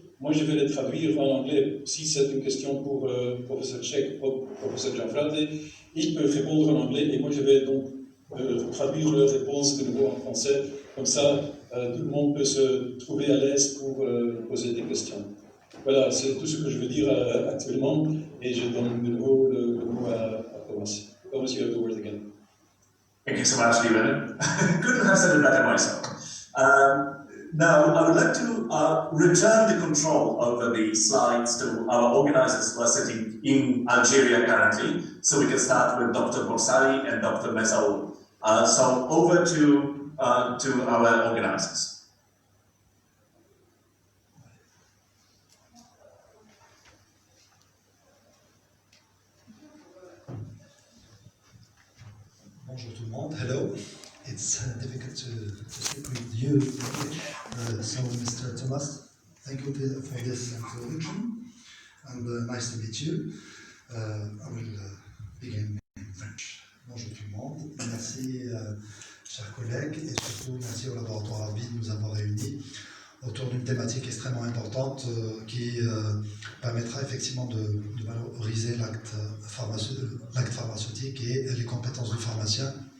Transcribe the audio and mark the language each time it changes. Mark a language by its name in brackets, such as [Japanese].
[French] Moi, je vais les traduire en anglais. Si c'est une question pour professeur Cech ou professeur Gianfrate, ils peuvent répondre en anglais et moi, je vais donc traduire leurs réponses de nouveau en français. Comme ça, tout le monde peut se trouver à l'aise pour poser des questions. Voilà, c'est tout ce que je veux dire actuellement, et je donne de nouveau le mot à Thomas. [English] Thomas, you have the word again. Thank you so much, Stephen. Couldn't have said it better myself. Now, I would like to return the control over the slides to our organizers who are sitting in Algeria currently, so we can start with Dr. Boursari and Dr. Messaoud. So over to our organizers. [French] Bonjour tout le monde. [English] Hello. It's difficult to speak with you. So, Mr. Thomas, thank you for this introduction, and nice to meet you. I will begin in French. [French] Bonjour tout le monde. Merci, chers collègues, et surtout merci au laboratoire AFOPE de nous avoir réunis autour d'une thématique extrêmement importante qui permettra effectivement de valoriser l'acte pharmaceutique et les compétences du pharmacien